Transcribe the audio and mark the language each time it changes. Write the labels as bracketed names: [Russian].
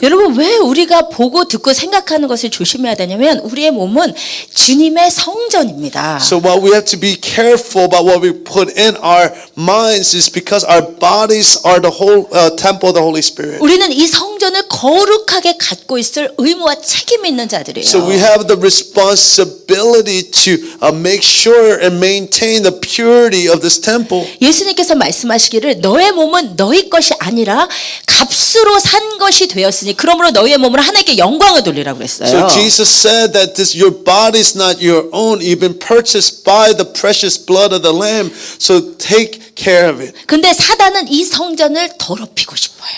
[Korean] 여러분 왜 우리가 보고 듣고 생각하는 것을 조심해야 되냐면 우리의 몸은 주님의 성전입니다. [English] So while we have to be careful about what we put in our minds is because our bodies are the whole temple of the Holy Spirit. [Korean] 우리는 이 성전을 거룩하게 갖고 있을 의무와 책임이 있는 자들이에요. [English] So we have the responsibility to make sure and maintain maintain the purity of this temple. [Korean] 예수님께서 말씀하시기를 너의 몸은 너희 것이 아니라 값으로 산 것이 되었으니 그러므로 너희의 몸을 하나님께 영광을 돌리라고 그랬어요. [English] So Jesus said that this your body is not your own. You've been purchased by the precious blood of the Lamb. So take care of it. [Korean] 근데 사단은 이 성전을 더럽히고 싶어요.